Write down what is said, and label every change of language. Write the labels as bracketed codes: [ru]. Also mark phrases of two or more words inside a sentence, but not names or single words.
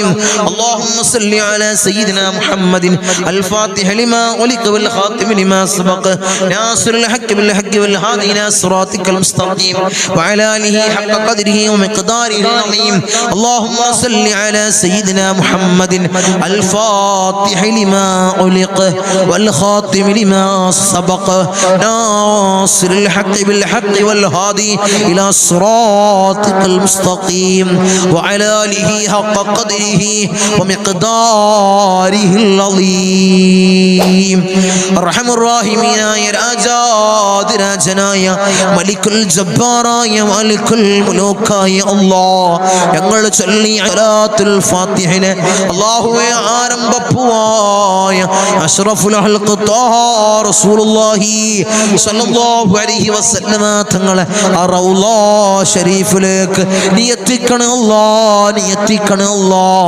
[ar] اللهم صل على سيدنا محمد الفاتح لما غلق والخاتم لما سبق ناصر الحق بالحق والهادي إلى صراطك المستقيم وعلى آله حق قدره ومقداره العظيم اللهم صل على سيدنا محمد الفاتح لما أغلق والخاتم لما سبق ناصر الحق بالحق والهادي إلى صراطك المستقيم وعلى آله حق قدره ومقداره العظيم أرحم الراحمين يا [ml] രാജാതിരാജനായ മലിക്കുൽ ജബ്ബാറായ മലിക്കുൽ മുലൂക്കായ അല്ലാഹ് ഞങ്ങൾ ചൊല്ലി സലാത്തുൽ ഫാത്തിഹിനെ അല്ലാഹുവേ ആരംഭപ്പുവായ [ar] أشرف الخلق [ml] ത്വാഹ [ar] رسول الله صلى الله عليه وسلم [ml] തങ്ങളെ റൗള ശരീഫിലേക്ക് നീ എത്തിക്കണേ അല്ലാഹ്, നീ എത്തിക്കണേ അല്ലാഹ്.